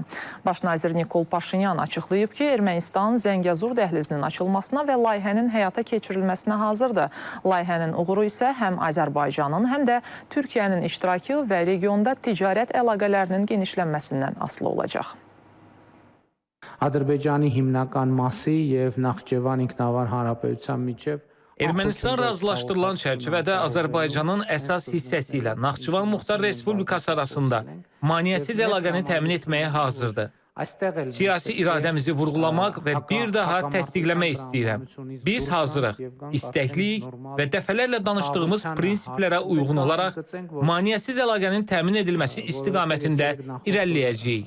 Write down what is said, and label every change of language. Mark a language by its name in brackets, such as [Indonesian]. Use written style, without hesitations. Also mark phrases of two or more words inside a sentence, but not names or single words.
[Azerbaijani] Baş nazir Nikol Paşinyan açıqlayıb ki, Ermənistan Zəngəzur dəhlizinin açılmasına və layihənin həyata keçirilməsinə hazırdır. Layihənin uğuru isə həm Azərbaycanın, həm də Türkiyənin iştirakı və regionda ticarət əlaqələrinin genişlənməsindən asılı olacaq. [Armenian] Ադրբեջանի հիմնական մասի եւ Նախճեվան ինքնավար հանրապետության միջև [Azerbaijani] Ermənistan razılaşdırılan çərçivədə Azərbaycanın əsas hissəsi ilə Naxçıvan Muxtar Respublikası arasında maneəsiz əlaqəni təmin etməyə hazırdır. Siyasi iradəmizi vurğulamaq və bir daha təsdiqləmək istəyirəm. Biz hazırıq, istəkliyik və dəfələrlə danışdığımız prinsiplərə uyğun olaraq maneəsiz əlaqənin təmin edilməsi istiqamətində irəliləyəcəyik.